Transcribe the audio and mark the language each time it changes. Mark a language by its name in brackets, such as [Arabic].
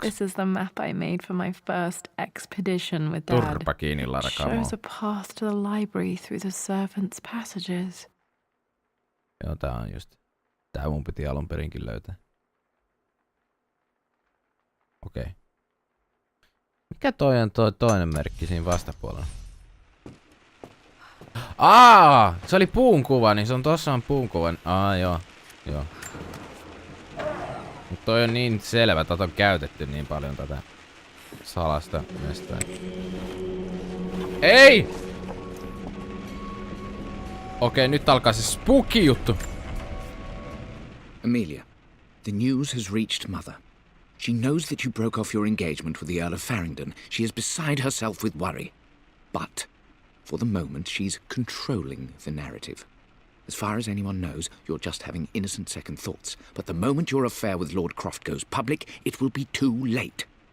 [English] This is the map I made for my first expedition with Dad. [Finnish] Turpa kiinni, Lara, [English] It shows a path to the library through the servants' passages. [Finnish] Joo, tää on just. Tää mun piti alun perinkin löytää. Okei. Mikä toi on toi toinen merkki siinä vastapuolella? Se oli puun kuva, niin se on tossa on puun kuva. Joo. Mut toi on niin selvä, että on käytetty niin paljon tätä salasta mestaa. Ei! Okei, nyt alkaa se spooky juttu. [English] Amelia, the news has reached Mother. She knows that you broke off your engagement with the Earl of Farringdon. She is beside herself with worry. But, for the moment, she's controlling the narrative. As far as anyone knows, you're just having innocent second thoughts. But the moment your affair with Lord Croft goes public, it will be too late.